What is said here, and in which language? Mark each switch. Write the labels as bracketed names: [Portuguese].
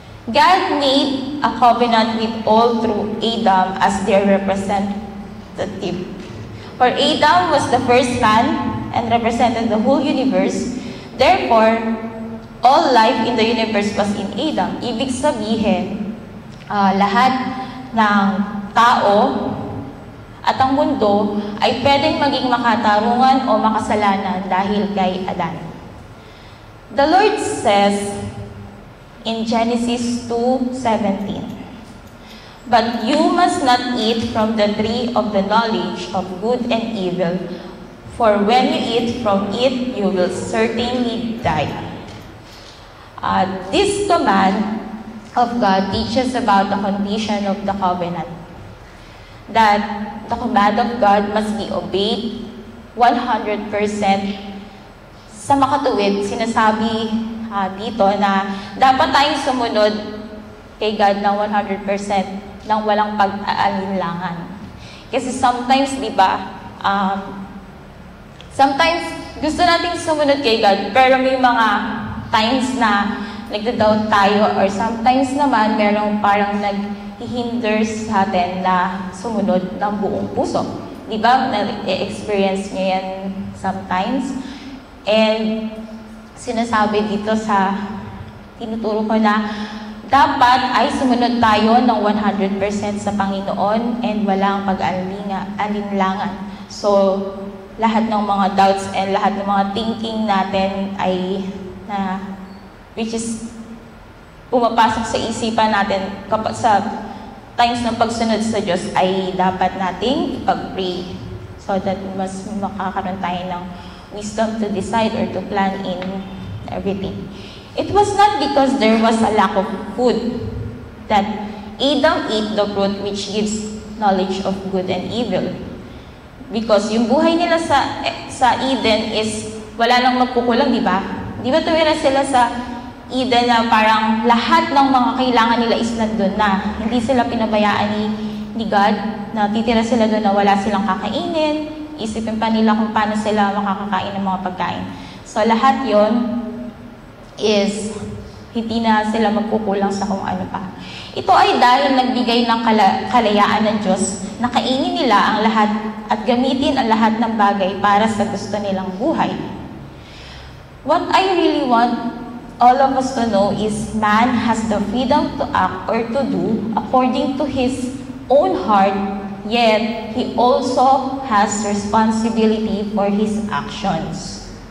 [English] God made a covenant with all through Adam as their representative. For Adam was the first man and represented the whole universe. Therefore, all life in the universe was in Adam. [Filipino] Ibig sabihin, lahat ng tao at ang mundo ay pwedeng maging makatarungan o makasalanan dahil kay Adan. [English] The Lord says in Genesis 2:17, "But you must not eat from the tree of the knowledge of good and evil, for when you eat from it, you will certainly die." This command of God teaches about the condition of the covenant, that the command of God must be obeyed 100%. [Filipino] Sa makatuwid, sinasabi dito na dapat tayong sumunod kay God ng 100% nang walang pag-aalinlangan. Kasi sometimes, di ba, sometimes gusto nating sumunod kay God, pero may mga times na nagda-doubt tayo, or sometimes naman merong parang nag-hinder sa atin na sumunod ng buong puso. Di ba? Na-experience nyo yan sometimes. And sinasabi dito sa tinuturo ko na dapat ay sumunod tayo ng 100% sa Panginoon and walang pag-alinlangan. So, lahat ng mga doubts and lahat ng mga thinking natin ay which is pumapasok sa isipan natin kapag sa times ng pagsunod sa Diyos ay dapat nating ipag-pray so that mas makakaroon tayo ng wisdom to decide or to plan in everything. [English] It was not because there was a lack of food that Adam ate the fruit which gives knowledge of good and evil. [Filipino] Because yung buhay nila sa Eden is wala nang magkukulang, di ba? Di ba tumira sila sa Eden na parang lahat ng mga kailangan nila is nandun na. Hindi sila pinabayaan ni God, na titira sila doon na wala silang kakainin, isipin pa nila kung paano sila makakakain ng mga pagkain. So lahat yon is hindi na sila magkukulang sa kung ano pa. Ito ay dahil nagbigay ng kalayaan ng Diyos na kainin nila ang lahat at gamitin ang lahat ng bagay para sa gusto nilang buhay. [English] What I really want all of us to know is man has the freedom to act or to do according to his own heart, yet he also has responsibility for his actions.